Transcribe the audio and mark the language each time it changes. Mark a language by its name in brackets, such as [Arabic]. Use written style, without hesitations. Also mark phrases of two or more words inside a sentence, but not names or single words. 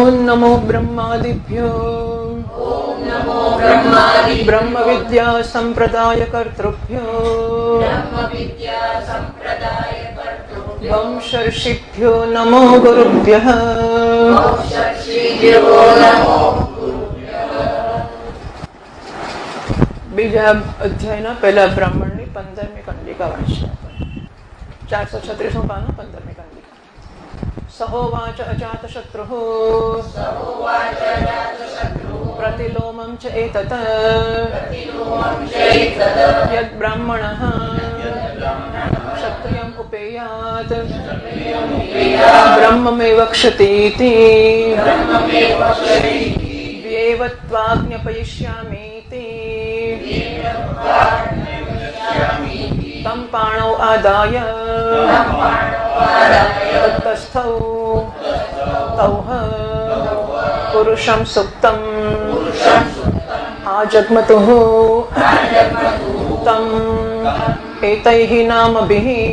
[Sanskrit] नमो ब्रह्मादिभ्यो ब्रह्म विद्या संप्रदाय कर्तृभ्यो वंशर्षिभ्यो नमो गुरुभ्यः [Gujarati] બીજા અધ્યાયના પહેલા બ્રાહ્મણની 15મી કંડિકા વાંચી 436 પાનું 15મી કંડિકા. [Sanskrit] सहोवाच अजातशत्रुः प्रतिलोमं च एतत् यद् ब्राह्मणः क्षत्रियम् उपेयात् ब्रह्ममेव क्षतीति व्येवत्वाज्ञपयिष्यामीति तं पाणौ आदाय तस्थौ तौः पुरुषं सुक्तम् आजग्मतुः तम् एतैः नामभिः